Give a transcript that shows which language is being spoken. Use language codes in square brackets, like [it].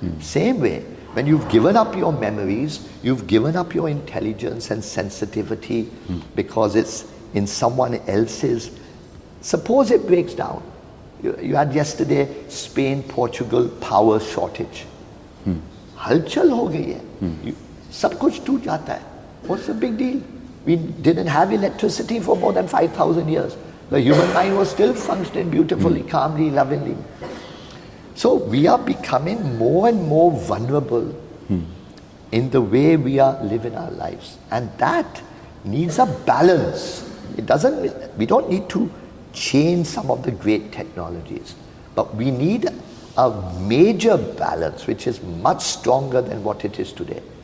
[en] Same way, when you've given up your memories, you've given up your intelligence and sensitivity because it's in someone else's. Suppose it breaks down. You had yesterday Spain, Portugal power shortage. [hi] हलचल हो गई है, सब कुछ टूट जाता है. [en] What's the big deal? We didn't have electricity for more than 5,000 years. The human mind was still functioning beautifully, calmly, lovingly. So we are becoming more and more vulnerable in the way we are living our lives. And that needs a balance. We don't need to change some of the great technologies, but we need a major balance which is much stronger than what it is today.